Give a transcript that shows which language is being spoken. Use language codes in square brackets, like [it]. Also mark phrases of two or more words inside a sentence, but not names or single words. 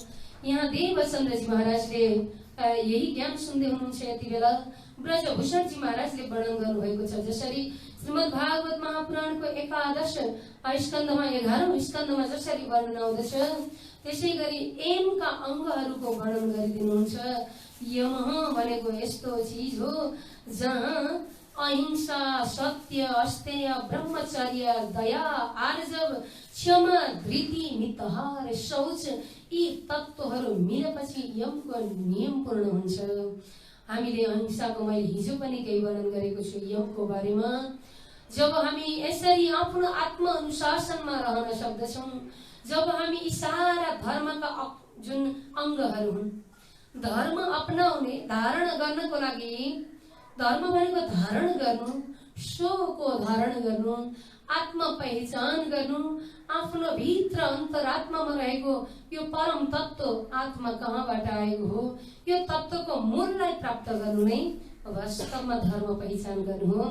[ne] यहाँ देवचन्द्रजी महाराजले यही ज्ञान सुन्दै हुनुहुन्छ यति बेला ब्रजभूषण जी महाराजले वर्णन गर्नुभएको छ। जसरी श्रीमद् भागवत महापुराणको 11 स्कन्धमा 11औं स्कन्धमा जसरी वर्णन आउँदछ त्यसै गरी एमका अङ्गहरूको वर्णन गरिदिनुहुन्छ। यम भनेको यस्तो चिज हो जहाँ अहिंसा, सत्य, अस्तेय, ब्रह्मचर्य, दया, आर्जव, क्षमा, धृति, मितहार, शौच यी तत्त्वहरू मिलेपछि यमको नियम पूर्ण हुन्छ। हामीले अहिंसाको मैले हिजो पनि केही वर्णन गरेको छु यमको बारेमा। जब हामी यसरी आफ्नो आत्म अनुशासनमा रहन सक्दछौँ, जब हामी यी सारा धर्मका जुन अङ्गहरू हुन् धर्म अपनाउने धारण गर्नको लागि, धर्म भनेको धारण गर्नु, सोको धारण गर्नु, आत्म पहिचान गर्नु, आफ्नो भित्र अन्तरात्मामा रहेको यो परम तत्त्व आत्मा कहाँबाट आएको हो यो तत्त्वको मूललाई प्राप्त गर्नु नै वास्तवमा धर्म पहिचान गर्नु हो।